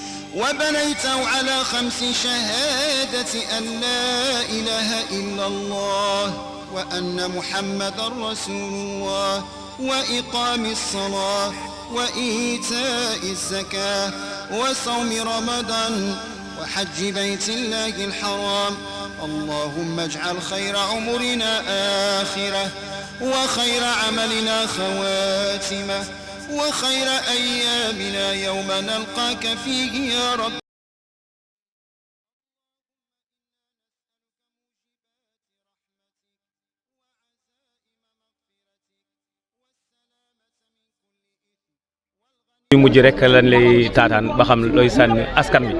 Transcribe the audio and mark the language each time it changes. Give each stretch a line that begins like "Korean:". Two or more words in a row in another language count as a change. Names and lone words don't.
Arabic: وبنيته على 5 شهادة أن لا إله إلا الله وأن محمدا رسول الله وإقام الصلاة وإيتاء الزكاة وصوم رمضان وحج بيت الله الحرام. اللهم اجعل خير عمرنا آخرة وخير عملنا خواتمة وخير أيامنا يوم نلقاك فيه يا رب.
Wolof: yu mujj rek lan lay taataan ba xam looy sànni askan wi.